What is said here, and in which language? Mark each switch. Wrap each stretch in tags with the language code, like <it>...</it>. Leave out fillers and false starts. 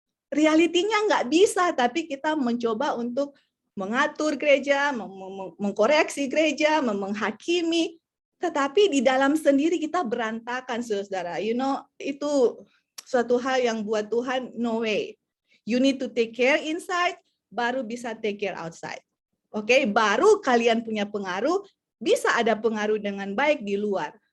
<id>Realitinya nggak bisa, tapi kita mencoba untuk mengatur gereja, mengkoreksi gereja, menghakimi. Tetapi di dalam sendiri kita berantakan, saudara. Itu suatu hal yang buat Tuhan,</id> <en>no way. You need to take care inside,</en> <id>baru bisa</id> <en>take care outside.</en> <id>Oke, baru kalian punya pengaruh, bisa ada pengaruh dengan baik di luar.</id>